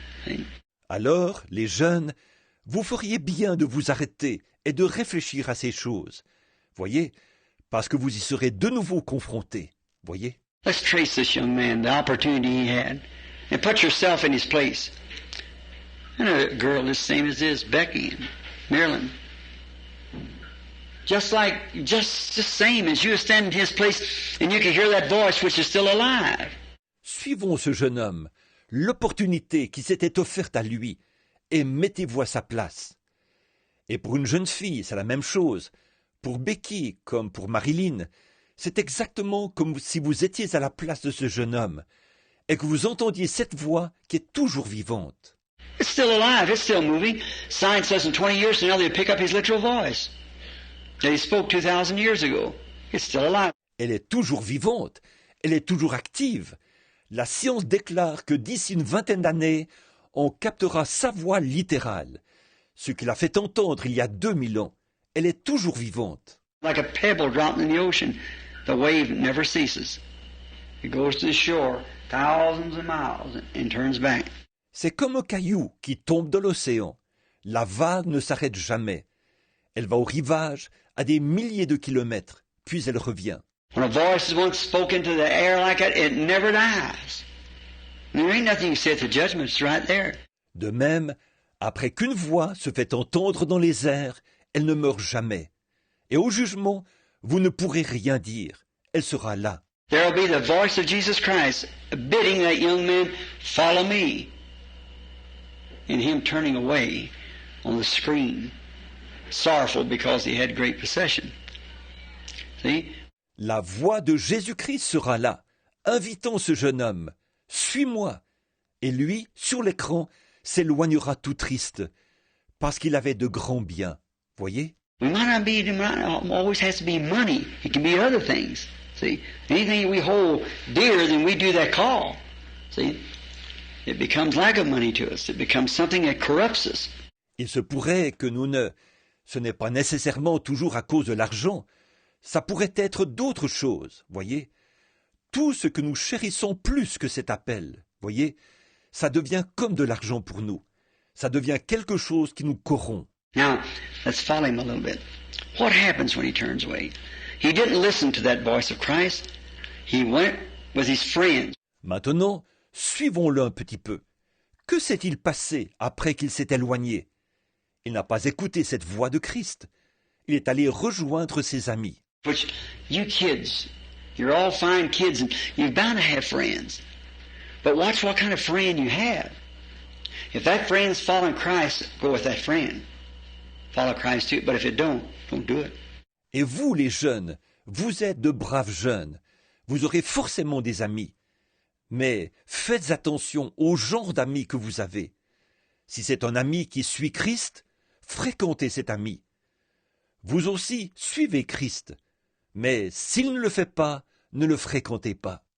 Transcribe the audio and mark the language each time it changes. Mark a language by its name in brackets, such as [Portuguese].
[English] See? [French] Alors, les jeunes, vous feriez bien de vous arrêter et de réfléchir à ces choses. Voyez? Parce que vous y serez de nouveau confrontés. Voyez? [English] Let's trace this young man, the opportunity he had, and put yourself in his place. And a girl the same as this, Becky in Maryland. Just same as you stand in his place and you can hear that voice which is still alive. [French] Suivons ce jeune homme, l'opportunité qui s'était offerte à lui, et mettez-vous à sa place. Et pour une jeune fille, c'est la même chose. Pour Becky, comme pour Marilyn, c'est exactement comme si vous étiez à la place de ce jeune homme, et que vous entendiez cette voix qui est toujours vivante. [English] It's still alive, it's still moving. Science says in 20 years from now they'll pick up his literal voice that he spoke 2,000 years ago. It's still alive. [French] Elle est toujours vivante, elle est toujours active. La science déclare que d'ici une vingtaine d'années, on captera sa voix littérale. Ce qui l'a fait entendre il y a 2000 ans. Elle est toujours vivante. [English] Like a pebble dropped in the ocean, the wave never ceases. It goes to the shore thousands of miles and turns back. [French] C'est comme un caillou qui tombe dans l'océan. La vague ne s'arrête jamais. Elle va au rivage à des milliers de kilomètres, puis elle revient. [English] When a voice is once spoken to the air like that, it never dies. There ain't nothing you say at the judgment, it's right there. [French] De même, après qu'une voix se fait entendre dans les airs, elle ne meurt jamais. Et au jugement, vous ne pourrez rien dire. Elle sera là. [English] There will be the voice of Jesus Christ bidding that young man, follow me. And him turning away on the screen, sorrowful because he had great possession. See? [French] La voix de Jésus-Christ sera là, invitant ce jeune homme. Suis-moi. Et lui, sur l'écran, s'éloignera tout triste, parce qu'il avait de grands biens. Voyez? [English] We might not be, it might always has to be money. It can be other things. See? Anything we hold dearer than we do that call. See? It becomes lack of money to us. It becomes something that corrupts us. [French] Il se pourrait que ce n'est pas nécessairement toujours à cause de l'argent. Ça pourrait être d'autres choses, voyez. Tout ce que nous chérissons plus que cet appel, voyez, ça devient comme de l'argent pour nous. Ça devient quelque chose qui nous corrompt. [English] Now, let's follow him a little bit. What happens when he turns away? He didn't listen to that voice of Christ. He went with his friends. [French] Maintenant, suivons-le un petit peu. Que s'est-il passé après qu'il s'est éloigné? Il n'a pas écouté cette voix de Christ. Il est allé rejoindre ses amis. [English] Which, you kids, you're all fine kids and you're bound to have friends. But watch what kind of friend you have. If that friend's following Christ, go with that friend. Follow Christ too, but if it don't do it. [French] Et vous, les jeunes, vous êtes de braves jeunes. Vous aurez forcément des amis. Mais faites attention au genre d'amis que vous avez. Si c'est un ami qui suit Christ, fréquentez cet ami. Vous aussi suivez Christ. Mais s'il ne le fait pas, ne le fréquentez pas.